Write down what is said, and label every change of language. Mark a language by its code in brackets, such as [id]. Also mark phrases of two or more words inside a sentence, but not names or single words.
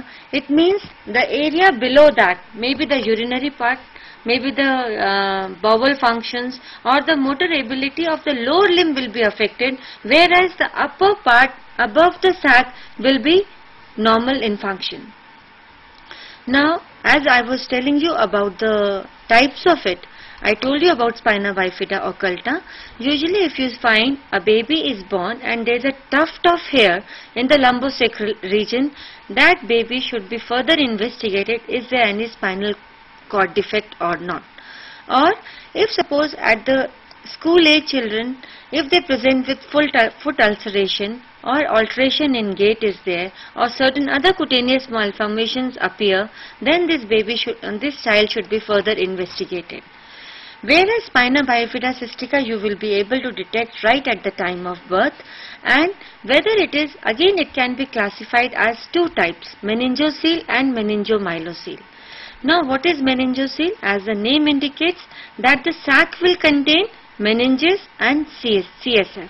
[en] It means the area below that, maybe the urinary part, maybe the bowel functions or the motor ability of the lower limb will be affected, whereas the upper part above the sac will be normal in function. Now, as I was telling you about the types of it, I told you about spina bifida occulta. Usually if you find a baby is born and there is a tuft of hair in the lumbosacral region, that baby should be further investigated, is there any spinal cord defect or not. Or if suppose at the school age children, if they present with foot ulceration or alteration in gait is there, or certain other cutaneous malformations appear, then this child should be further investigated. Whereas spina bifida cystica you will be able to detect right at the time of birth, and whether it is, again it can be classified as two types, meningocele and meningomyelocele. Now what is meningocele? As the name indicates, that the sac will contain meninges and CSF.